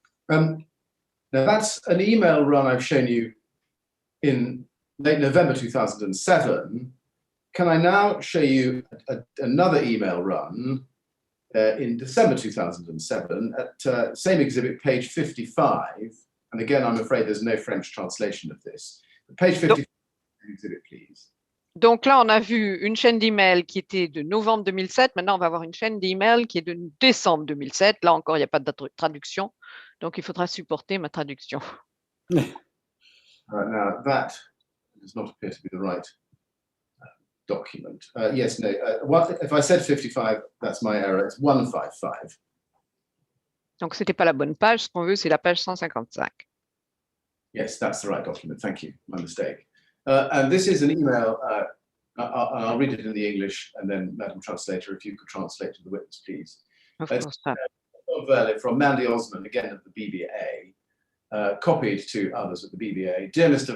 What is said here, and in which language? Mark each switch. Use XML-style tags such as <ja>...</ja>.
<en>Now that's an email run I've shown you in late November 2007. Can I now show you another email run in December 2007 at same exhibit, page 55? And again, I'm afraid there's no French translation of this. Page 55, exhibit, please.</en> <fr>Donc là, on a vu une chaîne d'email qui était de novembre 2007. Maintenant, on va avoir une chaîne d'email qui est de décembre 2007. Là encore, il n'y a pas de traduction. Donc, il faudra supporter ma traduction.</fr> <en>Now, that does not appear to be the right document. Yes, no. If I said 55, that's my error. It's 155.</en> <fr>Donc, ce n'était pas la bonne page. Ce qu'on veut, c'est la page 155.</fr> <en>Yes, that's the right document. Thank you. My mistake. And this is an email. I'll read it in the English, and then, Madam Translator, if you could translate to the witness, please. Of course. From Mandy Osman, again at the BBA, copied to others at the BBA. Dear Mr.</en>